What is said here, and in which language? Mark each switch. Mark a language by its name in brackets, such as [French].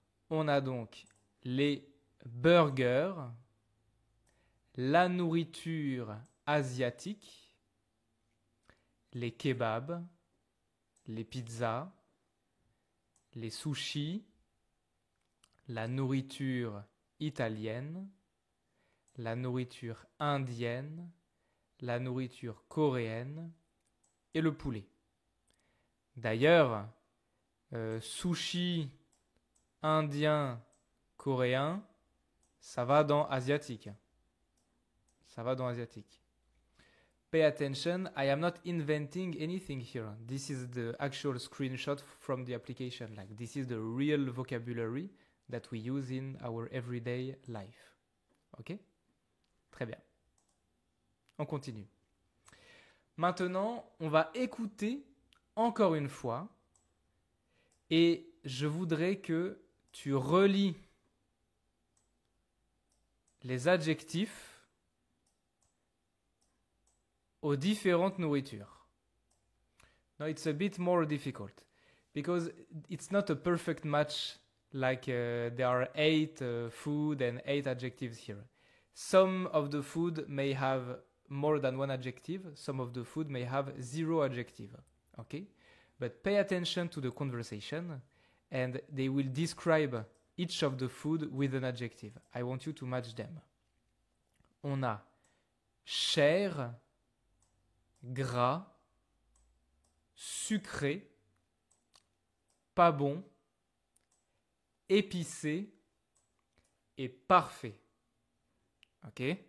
[French] On a donc les burgers, la nourriture asiatique, les kebabs, les pizzas, les sushis, la nourriture italienne, la nourriture indienne, la nourriture coréenne et le poulet. D'ailleurs, sushi indien, coréen, ça va dans asiatique. Ça va dans asiatique. [English] Pay attention, I am not inventing anything here. This is the actual screenshot from the application. Like, this is the real vocabulary that we use in our everyday life. [French] Ok? Très bien. On continue. Maintenant, on va écouter encore une fois et je voudrais que tu relis les adjectifs aux différentes nourritures. [English] Now it's a bit more difficult because it's not a perfect match like there are 8 food and 8 adjectives here. Some of the food may have more than one adjective, some of the food may have 0 adjective. Okay? But pay attention to the conversation and they will describe each of the food with an adjective. I want you to match them. [French] On a cher, gras, sucré, pas bon, épicé et parfait. Ok?